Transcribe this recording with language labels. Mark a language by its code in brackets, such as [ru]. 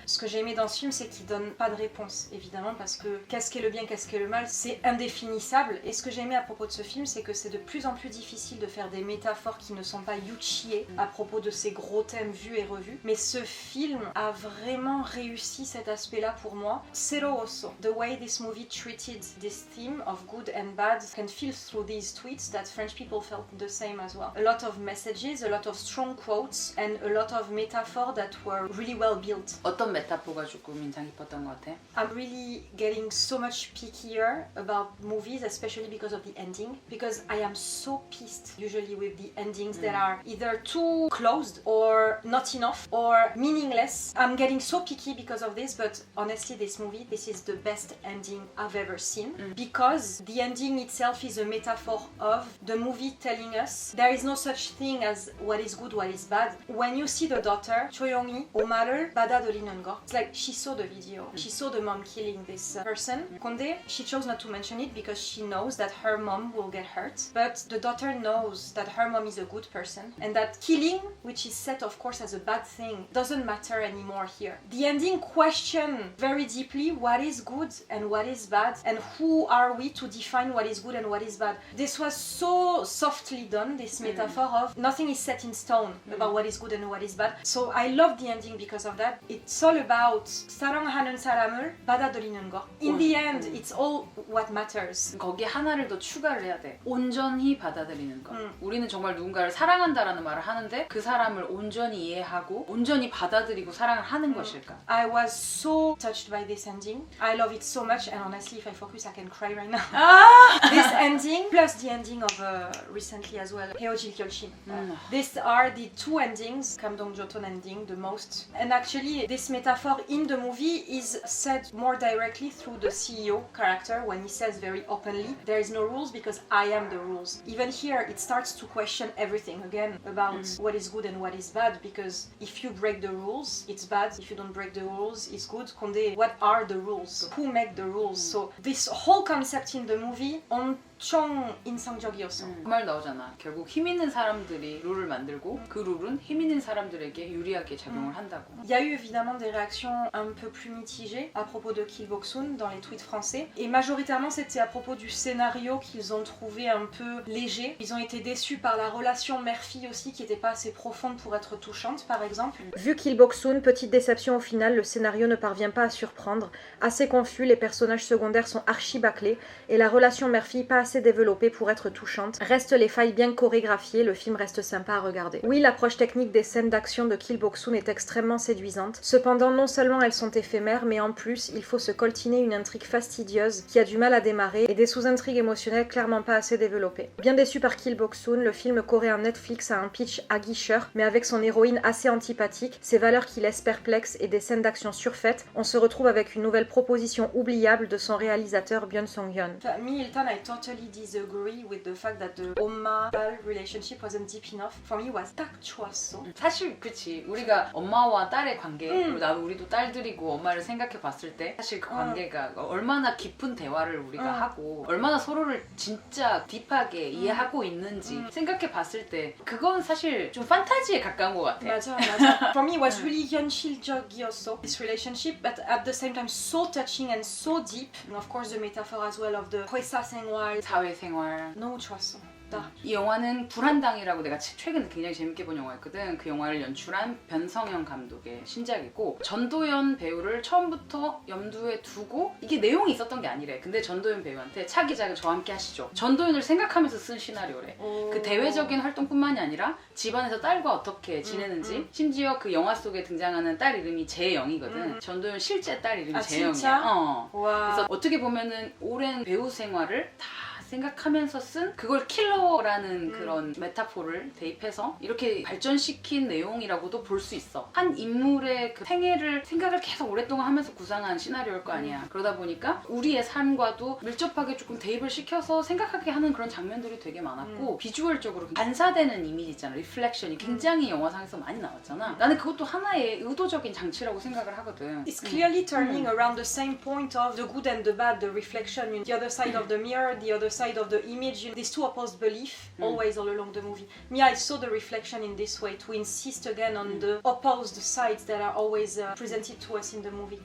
[fr] Ce que j'ai aimé dans ce film, c'est qu'il donne pas de réponse, évidemment, parce que qu'est-ce qu'est le bien, qu'est-ce qu'est le mal, c'est indéfinissable. Et ce que j'ai aimé à propos de ce film, c'est que c'est de plus en plus difficile de faire des métaphores qui ne sont pas yuchie à propos de ces gros thèmes vus et revus. Mais ce film a vraiment réussi cet aspect-là pour moi. [en] Zero also. The way this movie treated this theme of good and bad can feel through these tweets that French people felt the same as well. A lot of messages, a lot of strong quotes, and a lot of metaphor that were really well built. [ko] 어떤 메타포가 조금 인상 깊었던 것 같아? [en] I'm really getting so much pickier about movies, especially because of the ending, because I am so pissed usually with the endings that are either too closed or not enough or meaningless. I'm getting so picky because of this, but honestly this movie, this is the best ending I've ever seen, because the ending itself is a metaphor of the movie telling us there is no such thing as what is good, what is bad. When you see the daughter, [ko] 조용히 엄마를 받아들이는 거, [en] it's like she saw the video, she saw the mom killing this person. Conde, she chose not to mention it because she knows that her mom will get hurt, but the daughter knows that her mom is a good person and that killing, which is set of course as a bad thing, doesn't matter anymore here. The ending question very deeply what is good and what is bad, and who are we to define what is good and what is bad. This was so softly done, this metaphor of nothing is set in stone about what is good and what is bad. So I love the ending because of that. It's all about [ko] 사랑하는 사람을 받아들이는 거. [en] In the end, it's all what matters. [ko] 거기에 하나를 더 추가를 해야 돼. 온전히 받아들이는 거. 우리는 정말 누군가를 사랑한다라는 말을 하는데 그 사람을 온전히 이해하고 온전히 받아들이고 사랑을 하는 것일까? [en] I was so touched by this ending. I love it so much, and honestly, if I focus, I can cry right now. This ending, plus the ending of recently as well, 헤어질 결심. These are the two endings, [ko] 감동줬던 [en] ending, the most. And actually, this metaphor in the movie is said more directly through the CEO character when he says very openly, there is no rules because I am the rules. Even here, it starts to question everything again about what is good and what is bad, because if you break the rules, it's bad. If you don't break the rules, it's good. Conde, what are the rules? Who make the rules? So this whole concept in the movie, [ko] 엄청 인상적이었어. 그 말 나오잖아. 결국 힘 있는 사람들이 룰을 만들고 그 룰은 힘 있는 사람들에게 유리하게 작용을 한다고. [fr] Il y a eu évidemment des réactions un peu plus mitigées à propos de Kill Boksoon dans les tweets français, et majoritairement c'était à propos du scénario qu'ils ont trouvé un peu léger. Ils ont été déçus par la relation mère-fille aussi qui n'était pas assez profonde pour être touchante par exemple. Vu Kill Boksoon, petite déception au final, le scénario ne parvient pas à surprendre, assez confus, les personnages secondaires sont archi bâclés et la relation mère-fille pas assez développée pour être touchante. Restent les failles bien chorégraphiées, le film reste sympa à regarder. Oui, l'approche technique des scènes d'action de Kill Boksoon est extrêmement séduisante. Cependant, non seulement elles sont éphémères, mais en plus, il faut se coltiner une intrigue fastidieuse qui a du mal à démarrer et des sous-intrigues émotionnelles clairement pas assez développées. Bien déçu par Kill Boksoon, le film coréen Netflix a un pitch aguicheur, mais avec son héroïne assez antipathique, ses valeurs qui laissent perplexes et des scènes d'action surfaites, on se retrouve avec une nouvelle proposition oubliable de son réalisateur Byun Song-hyun. [en] Me, Hilton, I totally disagree with the fact that the [ko] 엄마-딸 [en] relationship wasn't deep enough. For me, was [ko] 딱 좋았어. 사실 그치. 우리가 엄마와 딸의 관계, 그리고 나도 우리도 딸들이고 엄마를 생각해 봤을 때 사실 그 관계가 얼마나 깊은 대화를 우리가 하고 얼마나 서로를 진짜 딥하게 이해하고 있는지 생각해 봤을 때 그건 사실 좀 판타지에 가까운 것 같아. 맞아. [en] For me, it was really [ko] 현실적이었어, [en] this relationship, but at the same time so touching and so deep. And of course, the metaphor as well of the [ko] 회사 생활, 사회생활. 너무 좋았어. 이 영화는 불한당이라고 내가 최근 굉장히 재밌게 본 영화였거든. 그 영화를 연출한 변성현 감독의 신작이고 전도연 배우를 처음부터 염두에 두고 이게 내용이 있었던 게 아니래. 근데 전도연 배우한테 차 기자가 저와 함께 하시죠. 전도연을 생각하면서 쓴 시나리오래. 그 대외적인 활동뿐만이 아니라 집안에서 딸과 어떻게 지내는지 심지어 그 영화 속에 등장하는 딸 이름이 재영이거든. 전도연 실제 딸 이름이 재영이야. 진짜? 와. 그래서 어떻게 보면은 오랜 배우 생활을 다 생각하면서 쓴 그걸 킬러라는 그런 메타포를 대입해서 이렇게 발전시킨 내용이라고도 볼 수 있어. 한 인물의 그 생애를 생각을 계속 오랫동안 하면서 구상한 시나리오일 거 아니야. 그러다 보니까 우리의 삶과도 밀접하게 조금 대입을 시켜서 생각하게 하는 그런 장면들이 되게 많았고 비주얼적으로 반사되는 이미지 있잖아. 리플렉션이 굉장히 영화상에서 많이 나왔잖아. 나는 그것도 하나의 의도적인 장치라고 생각을 하거든. [en] It's clearly turning around the same point of the good and the bad, the reflection, the other side of the mirror, the other side of the image, these two opposed beliefs always all along the movie. Me, I saw the reflection in this way to insist again on the opposed sides that are always presented to us in the movie.